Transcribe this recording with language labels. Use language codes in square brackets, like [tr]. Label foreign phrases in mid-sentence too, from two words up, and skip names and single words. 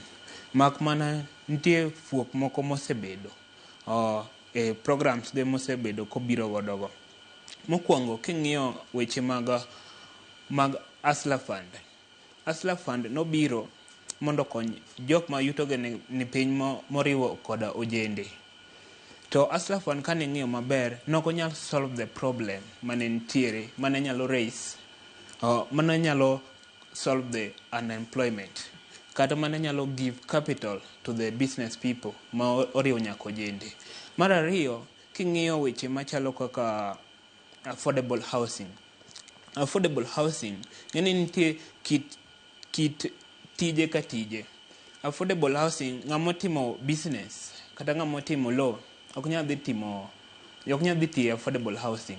[luo] Mak mana nitie fuok moko mosebedo e programs ge mosebedo kobiro godogo. Mokwongo king'iyo weche mag Hustler Fund. Hustler Fund nobiro mondo kony jok ma yuto ge ni piny moriwo koda ojende. To Hustler Fund kane ng'iyo maber noko nyalo [en] solve the problem [luo] mane nitiere, mane nyalo mane nyalo [en] solve the unemployment, [luo] kata mane nyalo [en] give capital to the business people [luo] ma oriwo nyaka ojende. Mar ariyo, king'iyo weche machalo kaka [en] affordable housing. Affordable housing [luo] ng'eni nitie kit tije ka tije. [en] Affordable housing, [luo] ng'amo timo business kata ng'amo timo law ok nyal dhi tiyo [en] affordable housing.